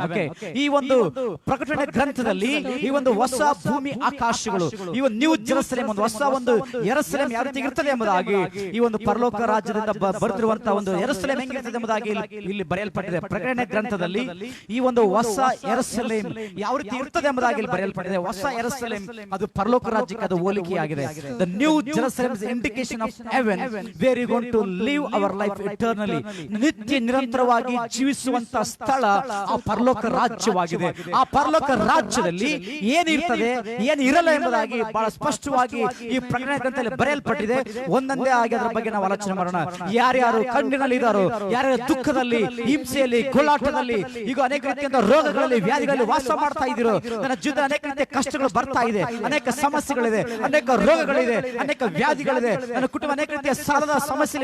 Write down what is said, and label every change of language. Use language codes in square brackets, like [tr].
[kn] Okay, ಈ ಒಂದು ಪ್ರಕಟಣೆ ಗ್ರಂಥದಲ್ಲಿ ಈ ಒಂದು ಹೊಸ ಭೂಮಿ ಆಕಾಶಗಳು, ಈ ಒಂದು ನ್ಯೂ ಜೆರುಸಲೇಮ್, ಒಂದು ಹೊಸ ಒಂದು ಯೆರೂಸಲೇಮ್ ಯಾವ ರೀತಿ ಇರ್ತದೆ ಎಂಬುದಾಗಿ ಈ ಒಂದು ಪರಲೋಕ ರಾಜ್ಯದಿಂದ ಬರೆದಿರುವಂತಹ ಒಂದು ಯೆರೂಸಲೇಮ್ ಹೆಂಗಿರ್ತದೆ ಎಂಬುದಾಗಿ ಇಲ್ಲಿ ಬರೆಯಲ್ಪಟ್ಟಿದೆ. ಪ್ರಕಟಣೆ ಗ್ರಂಥದಲ್ಲಿ ಈ ಒಂದು ಹೊಸ ಯೆರೂಸಲೇಮ್ ಯಾವ ರೀತಿ ಇರ್ತದೆ ಎಂಬುದಾಗಿ ಇಲ್ಲಿ ಬರೆಯಲ್ಪಟ್ಟಿದೆ. ಹೊಸ ಯೆರೂಸಲೇಮ್ ಅದು ಪರಲೋಕ ರಾಜ್ಯಕ್ಕೆ ಅದು ಹೋಲಿಕೆಯಾಗಿದೆ. [en] The new Jerusalem is indication of heaven where you going to live our life eternally. [kn] ನಿತ್ಯ ನಿರಂತರವಾಗಿ ಜೀವಿಸುವಂತ ಸ್ಥಳ ಪರಲೋಕ ರಾಜ್ಯವಾಗಿದೆ. ಆ ಪರಲೋಕ ರಾಜ್ಯದಲ್ಲಿ ಏನಿರ್ತದೆ, ಏನು ಇರಲ್ಲ ಎಂಬುದಾಗಿ ಬಹಳ ಸ್ಪಷ್ಟವಾಗಿ ಈ ಪ್ರಕಟಣೆ ಗ್ರಂಥದಲ್ಲಿ ಬರೆಯಲ್ಪಟ್ಟಿದೆ. ಒಂದೊಂದೇ ಆಗಿ ಅದರ ಬಗ್ಗೆ ನಾವು ಆಲೋಚನೆ ಮಾಡೋಣ. ಯಾರ್ಯಾರು ಕಣ್ಣಿನಲ್ಲಿ ಇದ್ದಾರೋ, ಯಾರ್ಯಾರು ದುಃಖದಲ್ಲಿ, ಹಿಂಸೆಯಲ್ಲಿ, ಗೋಳಾಟದಲ್ಲಿ, ಈಗ ಅನೇಕ ರೀತಿಯ ರೋಗಗಳಲ್ಲಿ, ವ್ಯಾಧಿಗಳಲ್ಲಿ ವಾಸ ಮಾಡ್ತಾ ಇದ್ದೀರೋ, ನನ್ನ ಜೀವನ ಅನೇಕ ರೀತಿಯ ಕಷ್ಟಗಳು ಬರ್ತಾ ಇದೆ, ಅನೇಕ ಸಮಸ್ಯೆಗಳಿದೆ, ಅನೇಕ ರೋಗಗಳಿದೆ, ಅನೇಕ ವ್ಯಾಧಿಗಳಿದೆ, ನನ್ನ ಕುಟುಂಬ ಅನೇಕ ರೀತಿಯ ಸಾಲದ ಸಮಸ್ಯೆ.